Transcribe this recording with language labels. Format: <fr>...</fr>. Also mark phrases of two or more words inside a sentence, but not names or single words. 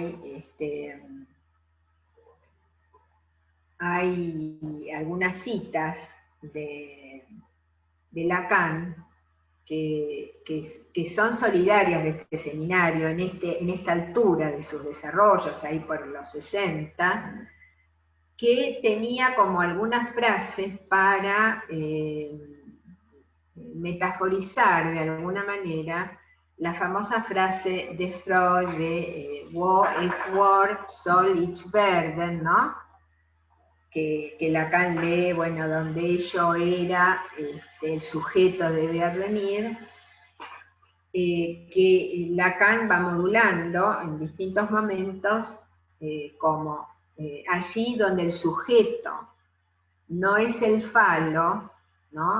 <es>Hay algunas citas de Lacan que son solidarias de este seminario en esta altura de sus desarrollos, ahí por los 60, que tenía como algunas frases para metaforizar de alguna manera la famosa frase de Freud de</es> <de>Wo ist Wort, soll ich werden,</de> <es>¿no? Que Lacan lee, bueno, donde yo era, el sujeto debe advenir, que Lacan va modulando en distintos momentos como allí donde el sujeto no es el falo, ¿no?</es>